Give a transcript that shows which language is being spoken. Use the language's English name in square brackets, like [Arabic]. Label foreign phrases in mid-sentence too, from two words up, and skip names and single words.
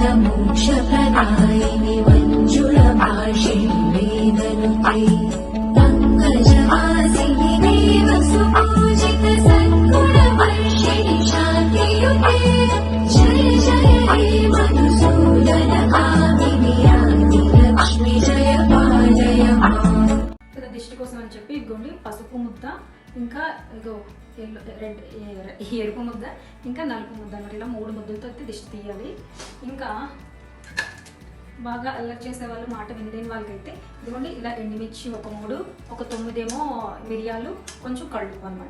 [Sanskrit] मोक्ष प्रदायिनि मंजुळ भाषिणि वेदनुते पंकजवासिनि देव सुपूजित सद्गुण वर्षिणि शान्तियुते जय जय हे मधुसूदन कामिनि आदि लक्ष्मी जय पालय माम्. [Telugu] దిష్టి కోసం అని చెప్పి ఇదిగోండి పసుపు ముద్ద, ఇంకా ఇగో రెడ్ ఎరుపు ముద్ద, ఇంకా నలుపు ముద్ద అన్నమాట. ఇలా 3 ముద్దలతో అయితే దిష్టి తీయాలి. ఇంకా బాగా అల్లరి చేసే వాళ్ళు, మాట వినలేని వాళ్ళకైతే ఇదిగోండి ఇలా ఎండుమిర్చి ఒక 3, ఒక 9 ఏమో మిరియాలు, కొంచెం కళ్ళు అనమాట.